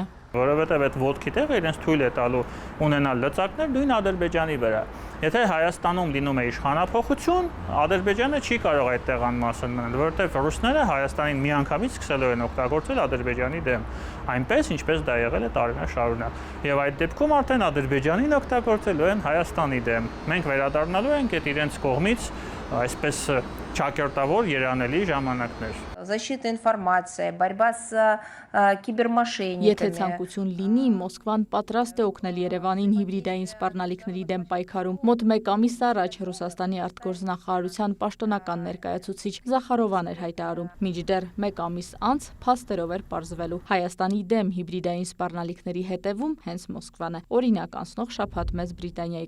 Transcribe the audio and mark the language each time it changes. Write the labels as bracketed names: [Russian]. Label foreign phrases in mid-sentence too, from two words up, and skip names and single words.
[Armenian] Որովհետև այդ ոտքի տեղը իրենց թույլ է տալու ունենալ լծակներ նույն Ադրբեջանի վրա։ Եթե Հայաստանում լինում է իշխանափոխություն, Ադրբեջանը չի կարող այդ տեղանմասն մնել, որովհետև ռուսները Հայաստանին միանգամից սկսելու են օգտագործել Ադրբեջանի դեմ, այնպես ինչպես դա եղել է տարիներ շարունակ։ Եվ այդ դեպքում արդեն Ադրբեջանին օգտագործելու են Հայաստանի դեմ։ Մենք վերադառնալու ենք այդ իրենց կողմից այսպես ճակերտավոր երանելի ժամանակներ։ [Russian] Защита информации, борьба с кибермошенниками. [Armenian] Եթե ցանկություն լինի, Մոսկվան պատրաստ է օգնել Երևանին հիբրիդային սպառնալիքների դեմ պայքարում։ Մոտ 1 ամիս առաջ Ռուսաստանի արտգործնախարարության պաշտոնական ներկայացուցիչ Զախարովան էր հայտարարում. մինչդեռ 1 ամիս անց փաստերով էր պարզվելու Հայաստանի դեմ հիբրիդային սպառնալիքների հետևում հենց Մոսկվան է։ Օրինակ, անցնող շաբաթ Մեծ Բրիտանիայի